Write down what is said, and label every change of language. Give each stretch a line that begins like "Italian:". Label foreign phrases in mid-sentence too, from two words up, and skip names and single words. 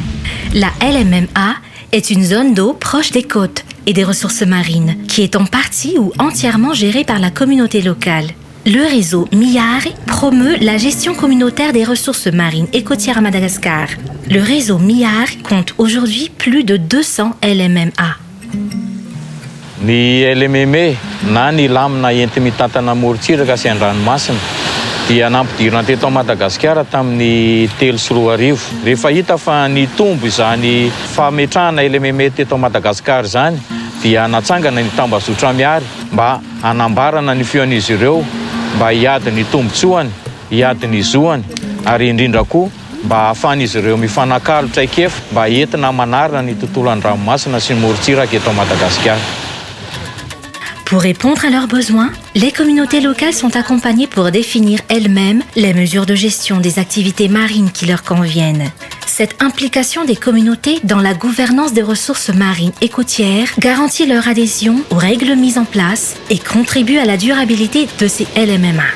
French: La LMMA est une zone d'eau proche des côtes et des ressources marines qui est en partie ou entièrement gérée par la communauté locale. Le réseau MIARE promeut la gestion communautaire des ressources marines et côtières à Madagascar. Le réseau MIARE compte aujourd'hui plus de 200 LMMA.
Malagasy: Ny LMMA na ny lamina enti-mitantana morontsiraka sy an-dranomasina dia nampidirina teto Madagasikara tamin'ny 3 sy 4 arivo. Rehefa hita fa ny tombo izany fametrahana LMMA teto Madagasikara zany dia natsangana ny tambazotra miary mba hanambarana ny feon'izy ireo mba hiady ny tombotsoany, hiady ny zoany ary indrindra koa mba ahafahan'izy ireo mifanakalo traikefa mba entina manarina ny tontolo an-dranomasina sy ny morontsiraka eto Madagasikara.
French: Pour répondre à leurs besoins, les communautés locales sont accompagnées pour définir elles-mêmes les mesures de gestion des activités marines qui leur conviennent. Cette implication des communautés dans la gouvernance des ressources marines et côtières garantit leur adhésion aux règles mises en place et contribue à la durabilité de ces LMMA.